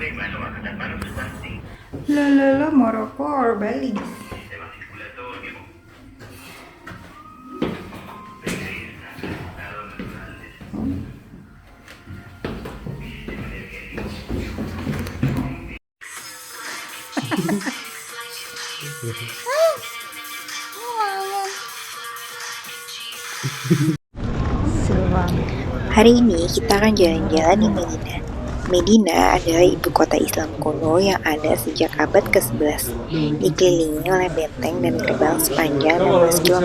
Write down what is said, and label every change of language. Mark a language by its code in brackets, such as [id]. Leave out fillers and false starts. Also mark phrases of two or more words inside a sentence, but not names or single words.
[es] Sube mano baja las manos están sin [en] Lo, Morocco or Bali? [es] sistema circulatorio. Estado natural de sistema energético. [id] Hari ini kita akan jalan-jalan di Medina. Medina adalah ibu kota Islam kuno yang ada sejak abad ke-11, dikelilingi oleh benteng dan gerbang sepanjang 16 km.